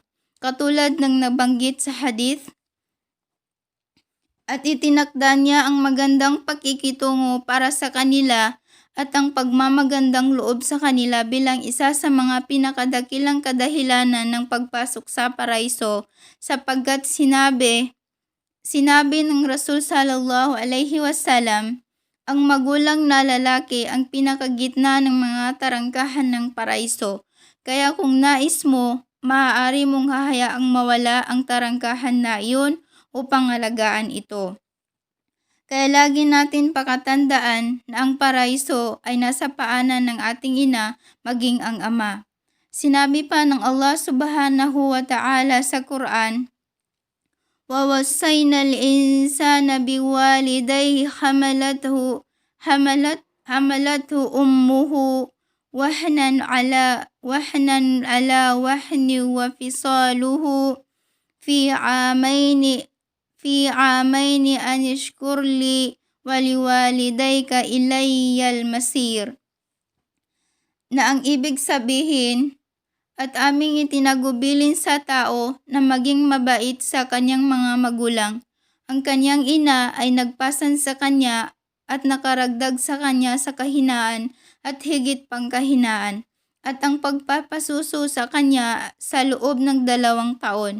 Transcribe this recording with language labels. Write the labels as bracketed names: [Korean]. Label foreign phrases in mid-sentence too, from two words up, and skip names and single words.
[Filipino] Katulad ng nabanggit sa hadith, at itinakda niya ang magandang pakikitungo para sa kanila at ang pagmamagandang loob sa kanila bilang isa sa mga pinakadakilang kadahilanan ng pagpasok sa paraiso, sapagkat sinabi ng Rasul [Arabic] صلى الله عليه وسلم, [Filipino] ang magulang na lalaki ang pinakagitna ng mga tarangkahan ng paraiso. Kaya kung nais mo, maaari mong hahayaang mawala ang tarangkahan na iyon upang alagaan ito. Kaya lagi natin pakatandaan na ang paraiso ay nasa paanan ng ating ina, maging ang ama. Sinabi pa ng Allah [Arabic] سبحانه وتعالى [Filipino] sa Quran, [Arabic] وَوَصَّيْنَا الْإِنسَانَ بِوَالِدَيْهِ حَمَلَتْهُ أُمُّهُ وَهْنًا عَلَى وَهْنٍ وَفِصَالُهُ في عامين أن اشكر لي ولوالديك إلي المصير. [Filipino] Na ang ibig sabihin, at aming itinagubilin sa tao na maging mabait sa kanyang mga magulang. Ang kanyang ina ay nagpasan sa kanya at nakaragdag sa kanya sa kahinaan at higit pang kahinaan, at ang pagpapasuso sa kanya sa loob ng 2 taon.